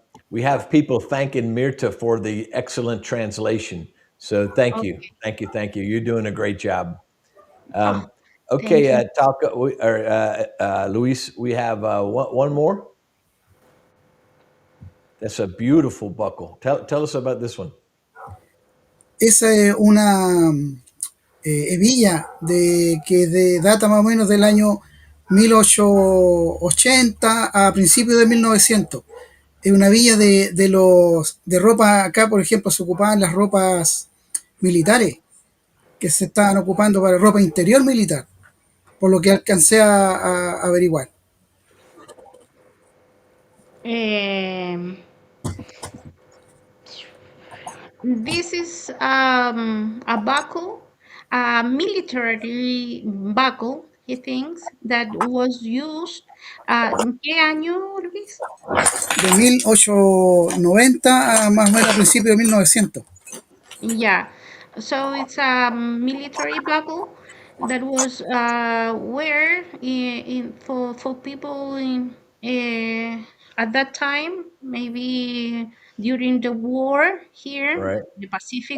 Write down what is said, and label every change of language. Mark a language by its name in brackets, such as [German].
[English] We have people thanking Mirta for the excellent translation. So thank you, Okay. thank you, thank you. You're doing a great job. Oh, Um, thank okay, you. Talca, Luis, we have one more. That's a beautiful buckle. Tell us about this one. [Spanish] Esa es una hebilla data más o menos del año 1880 a principios de 1900. Es una villa de ropa. Acá, por ejemplo, se ocupaban las ropas militares que se estaban ocupando para ropa interior militar, por lo que alcancé a averiguar. [English] Um, this is a buckle, a military buckle, he thinks, that was used. [Spanish] ¿En qué año, Luis? De 1890 a más o menos a principios de 1900. [English] Yeah, so it's a military buckle that was wear for people in at that time, maybe during the war here, Right. the Pacific